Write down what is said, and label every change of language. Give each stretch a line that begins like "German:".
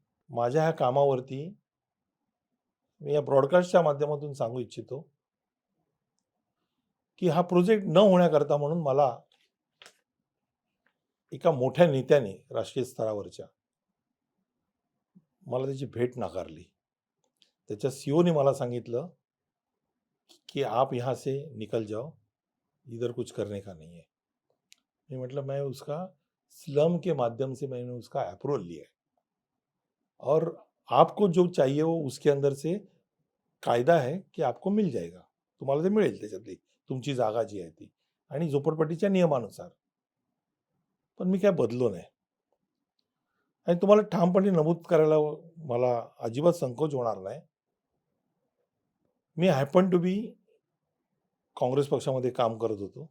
Marathi: माझ्या ह्या कामावरती मी या ब्रॉडकास्टच्या माध्यमातून सांगू इच्छितो की हा प्रोजेक्ट न होण्याकरता म्हणून मला एका मोठ्या नेत्याने राष्ट्रीय स्तरावरच्या मला त्याची भेट नाकारली. त्याच्या सीओने मला सांगितलं कि
Hindi: आप यहाँ से निकल जाओ, इधर कुछ करने का नहीं है. मैं मतलब मैं उसका स्लम के माध्यम से मैंने उसका अप्रूवल लिया है और आपको जो चाहिए वो उसके अंदर से कायदा है की आपको मिल जाएगा.
Marathi: तुम्हाला ते मिळेल त्याच्यातली तुमची जागा जी आहे ती आणि झोपडपट्टीच्या नियमानुसार. पण मी काय बदलो नाही आणि तुम्हाला ठामपणे नमूद करायला मला अजिबात संकोच होणार नाही. मी
English: happen to be
Marathi: काँग्रेस पक्षामध्ये काम करत होतो.